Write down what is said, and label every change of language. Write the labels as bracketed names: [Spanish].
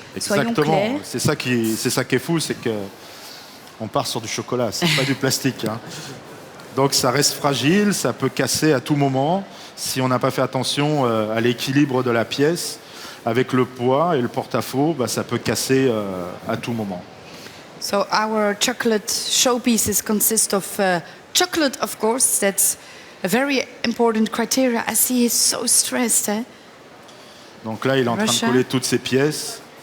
[French] Exactement, c'est ça qui est fou, c'est qu'on part sur du chocolat, c'est pas du plastique. Hein. Donc ça reste fragile, ça peut casser à tout moment si on n'a pas fait attention à l'équilibre de la pièce. Avec le poids et le porte-à-faux, ça peut casser à tout moment. [English] So our chocolate showpieces consist of chocolate, of course. That's a very important criteria. I see he's so stressed. Eh? [French] Donc là, il est en train de coller toutes ces pièces.